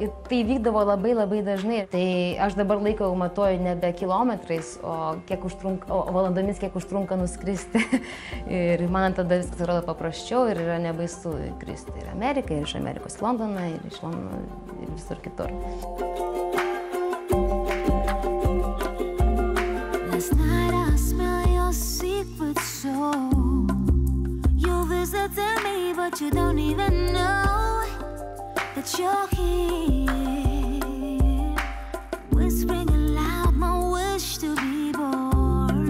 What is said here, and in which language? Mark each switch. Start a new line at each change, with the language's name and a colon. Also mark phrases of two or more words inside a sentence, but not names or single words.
Lithuanian: Ir tai vykdavo labai dažnai. Tai aš dabar laiką jau matuoju nebe kilometrais, o valandomis, kiek užtrunka nuskristi. Ir man tada viskas atrodo paprasčiau ir yra nebaisu kristi ir Ameriką, ir iš Amerikos į Londoną, ir iš Londono ir visur kitur.
English: Last night I smell your secret soul. You visited me, but you don't even know that you're here, whispering aloud my wish to be born.